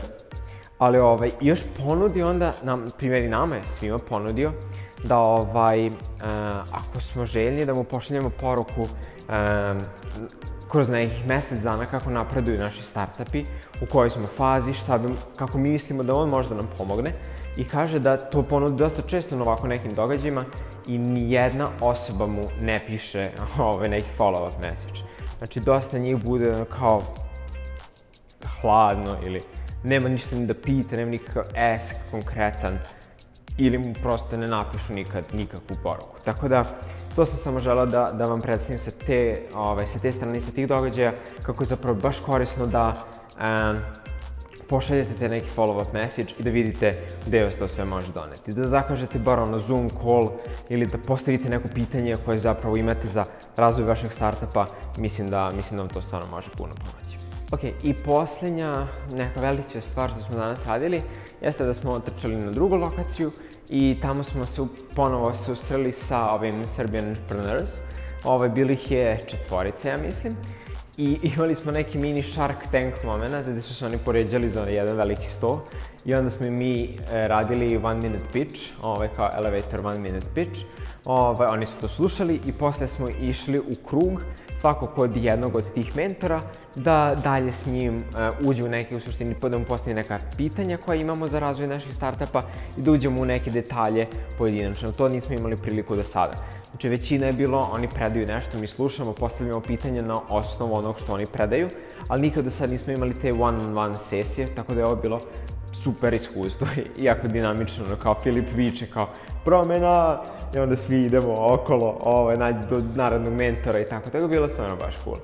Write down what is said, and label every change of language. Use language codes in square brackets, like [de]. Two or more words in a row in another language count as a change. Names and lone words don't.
[sr] Ali još ponudi onda, primjer i nama je svima ponudio, da ako smo željni da mu pošaljemo poruku kroz nekih mesec dana kako napreduju naši startupi, u kojoj smo fazi, kako mi mislimo da on može da nam pomogne i kaže da to ponudi dosta često na ovako nekim događajima i nijedna osoba mu ne piše neki [en] follow-up message. [sr] Znači, dosta njih bude kao hladno ili nema ništa ni da pita, nema nikakav ask konkretan, ili mu prosto ne napišu nikad nikakvu poruku. Tako da, to sam samo želeo da vam predstavim sa te strane, sa tih događaja, kako je zapravo baš korisno da pošaljete te neki [en] follow-up message [sr] i da vidite gde vas to sve može doneti. Da zakažete bar [en] Zoom call [sr] ili da postavite neko pitanje koje zapravo imate za razvoj vašeg startupa, mislim da vam to stvarno može puno pomoći. Ok, i poslednja neka velika stvar što smo danas radili jeste da smo otrčali na drugu lokaciju i tamo smo se ponovo susreli sa ovim Serbian Entrepreneurs. Bilo ih je 4, ja mislim. I imali smo neki mini Shark Tank moment gde su se oni poređali za jedan veliki sto i onda smo mi radili [en] 1 minute pitch, [sr] kao [en] elevator 1 minute pitch. [sr] Oni su to slušali i posle smo išli u krug, svako kod jednog od tih mentora, da dalje s njim uđe u neke, u suštini, da mu postavi neka pitanja koja imamo za razvoj naših startupa i da uđemo u neke detalje pojedinačno. To nismo imali priliku do sada. Znači, većina je bilo, oni predaju nešto, mi slušamo, postavljamo pitanja na osnovu onog što oni predaju, ali nikad do sad nismo imali te one-on-one sesije, tako da je ovo bilo super iskustvo, jako dinamično, kao Filip viče, kao promena, i onda svi idemo okolo, nađe do narednog mentora i tako, tako je bilo stvarno baš cool.